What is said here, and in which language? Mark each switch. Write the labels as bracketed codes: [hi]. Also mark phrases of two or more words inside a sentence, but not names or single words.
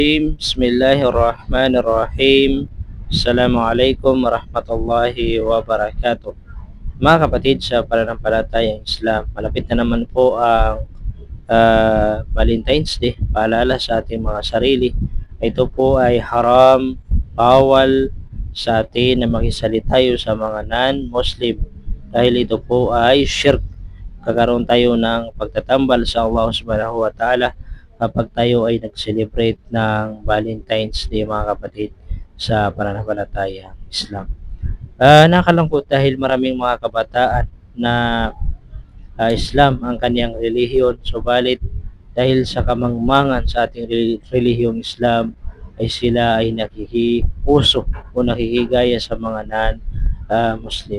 [ar] بسم الله الرحمن الرحيم. السلام عليكم ورحمة الله وبركاته. [tl] Mga kapatid sa pananampalatayang Islam, malapit na naman po ang Valentine's Day. Paalala sa ating mga sarili, ito po ay haram, bawal sa atin na makisalita tayo sa mga non-Muslim dahil ito po ay shirk. Kakaroon tayo ng pagtatambal sa Allah [ar] سبحانه وتعالى [tl] kapag tayo ay nag-celebrate ng Valentine's Day, mga kapatid sa pananampalatayang Islam. Nakalangkot dahil maraming mga kabataan na Islam ang kanyang relihiyon, subalit dahil sa kamangmangan sa ating relihiyong Islam ay sila ay nakikiuso o nakikigaya sa mga non-Muslim.